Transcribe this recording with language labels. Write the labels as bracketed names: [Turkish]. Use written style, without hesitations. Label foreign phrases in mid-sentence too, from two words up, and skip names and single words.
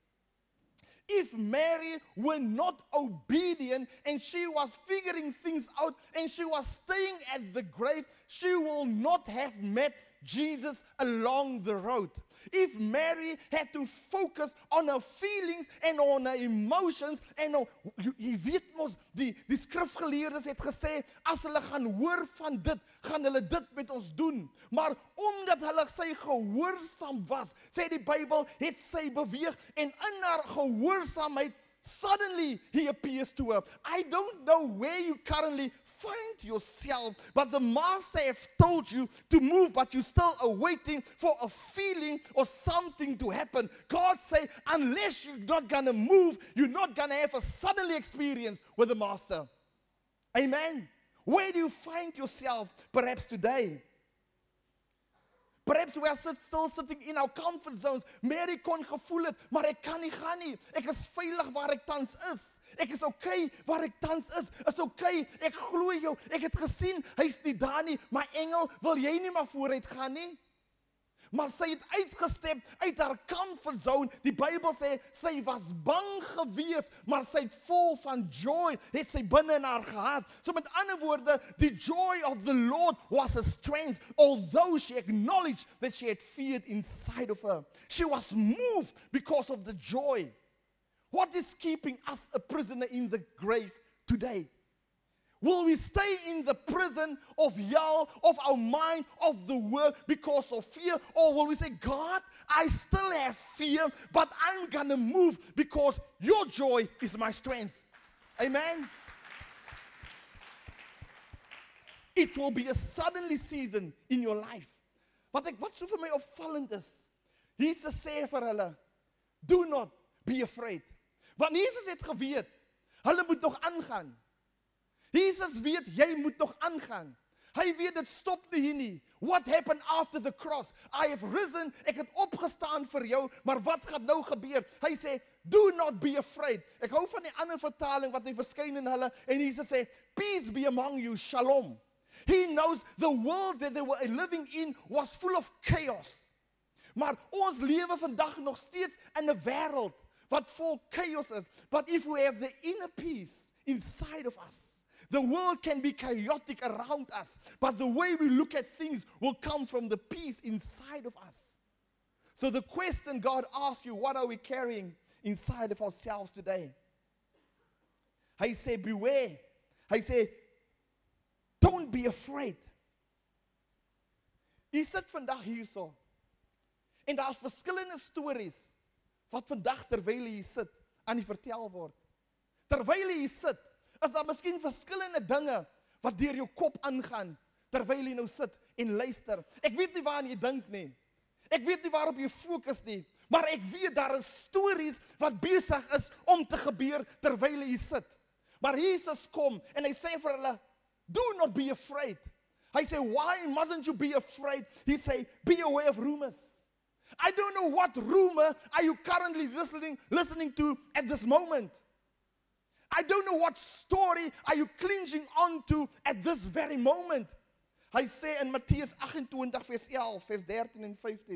[English] If Mary were not obedient and she was figuring things out and she was staying at the grave, she will not have met Jesus along the road. If Mary had to focus on her feelings [Afrikaans] en [English] on her emotions [Afrikaans] en on, jy weet mos, die skrifgeleerdes het gesê, as hulle gaan hoor van dit, gaan hulle dit met ons doen. Maar omdat hulle sy gehoorsaam was, sê die Bybel, het sy beweeg en in haar gehoorsaamheid, [English] suddenly he appears to her. I don't know where you currently find yourself, but the master has told you to move, but you're still awaiting for a feeling or something to happen. God say, unless you're not going to move, you're not going to have a suddenly experience with the master. Amen. Where do you find yourself perhaps today? Perhaps we are still sitting in our comfort zones. [Afrikaans] Mary kon gevoel het, maar ek kan nie gaan nie. Ek is veilig waar ek tans is. Ek is okay waar ek tans is. Is okay, ek glo jou. Ek het gesien, hy is nie daar nie. My engel, wil jy nie maar vooruit gaan nie? Maar sy het uitgestep uit haar [English] comfort zone. [Afrikaans] Die Bybel sê, sy was bang gewees, maar sy het vol van joy, het sy binne in haar gehad. So met ander woorde, [English] the joy of the Lord was a strength, although she acknowledged that she had fear inside of her. She was moved because of the joy. What is keeping us a prisoner in the grave today? Will we stay in the prison of hell, of our mind, of the world because of fear? Or will we say, God, I still have fear, but I'm going to move because your joy is my strength. Amen? It will be a suddenly season in your life. [Afrikaans] Wat so vir my opvallend is, Jesus sê vir hulle, [English] do not be afraid. [Afrikaans] Want Jesus het geweet, hulle moet nog aangaan. Jesus weet, jy moet nog aangaan. Hy weet, dit stop nie hier nie. [English] What happened after the cross? I have risen, [Afrikaans] ek het opgestaan vir jou, maar wat gaan nou gebeur? Hy sê, [English] do not be afraid. [Afrikaans] Ek hou van die ander vertaling wat hy verskyn in hulle, en Jesus sê, [English] peace be among you, shalom. He knows the world that they were living in was full of chaos. [Afrikaans] Maar ons lewe vandag nog steeds in 'n wêreld wat vol chaos is. [English] But if we have the inner peace inside of us, the world can be chaotic around us, but the way we look at things will come from the peace inside of us. So the question God asks you, what are we carrying inside of ourselves today? [Afrikaans] Hy sê, beware. Hy sê, [English] don't be afraid. [Afrikaans] Jy sit vandag hierso, en daar's verskillende stories wat vandag terwyl jy sit aan die vertel word. Terwyl jy sit, is daar miskien verskillende dinge wat deur jou kop aangaan, terwyl jy nou sit en luister. Ek weet nie waaraan jy dink nie. Ek weet nie waarop jy fokus nie. Maar ek weet daar is stories wat besig is om te gebeur terwyl jy sit. Maar Jesus kom en hy sê vir hulle, do not be afraid. Hy sê, [English] why mustn't you be afraid? He say, be aware of rumors. I don't know what rumor are you currently listening to at this moment. I don't know what story are you clinging on to at this very moment. [Afrikaans] Hy sê in Mattheus 28 vers 11, vers 13 en 15.